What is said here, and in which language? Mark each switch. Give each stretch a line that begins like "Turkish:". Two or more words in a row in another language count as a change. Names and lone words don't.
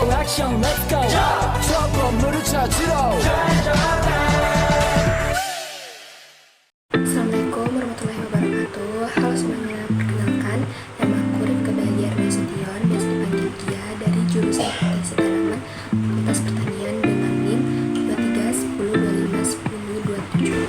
Korean: 액션
English: let's go
Korean: 저 건물을 찾으러
Arabic: السلام عليكم ورحمة الله وبركاته.
Indonesian: Halo semuanya, perkenalkan nama aku Rifka Bahagia Nasution, biasa dipanggil Gia, dari jurusan Akuntansi Tanaman Fakultas Pertanian dengan NIM 2310251027.